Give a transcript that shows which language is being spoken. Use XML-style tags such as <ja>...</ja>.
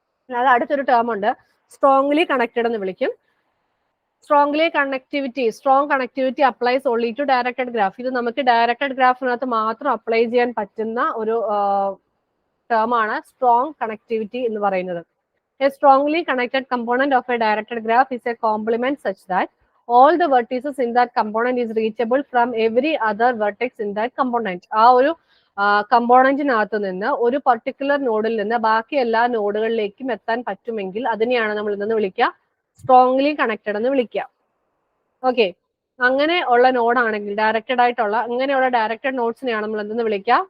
<ml>അല്ലാതെ അടുത്തൊരു ടേം ഉണ്ട്, സ്ട്രോങ്ലി കണക്റ്റഡ് എന്ന് വിളിക്കും.</ml> <en>Strong connectivity applies only to directed graph.</en> <ml>ഇത് നമുക്ക് ഡയറക്റ്റഡ് ഗ്രാഫിനകത്ത് മാത്രം അപ്ലൈ ചെയ്യാൻ പറ്റുന്ന ഒരു ടേം ആണ് സ്ട്രോങ് കണക്ടിവിറ്റി എന്ന് പറയുന്നത്.</ml> <en>A strongly connected component of a directed graph is a complement such that all the vertices in that component is reachable from every other vertex in that component.</en> <ml>ആ ഒരു കമ്പോണന്റിനകത്ത് നിന്ന് ഒരു particular നോഡിൽ നിന്ന് ബാക്കി എല്ലാ നോഡുകളിലേക്കും എത്താൻ പറ്റുമെങ്കിൽ അതിനെയാണ് നമ്മൾ ഇന്ന് വിളിക്കുക സ്ട്രോങ്ലി കണക്റ്റഡ് എന്ന് വിളിക്കുക. ഓക്കെ, അങ്ങനെ ഉള്ള നോഡാണെങ്കിൽ ഡയറക്റ്റഡ് ആയിട്ടുള്ള അങ്ങനെയുള്ള ഡയറക്റ്റഡ് നോഡ്സിനെയാണ് നമ്മൾ എന്തെന്ന് വിളിക്കുക?</ml>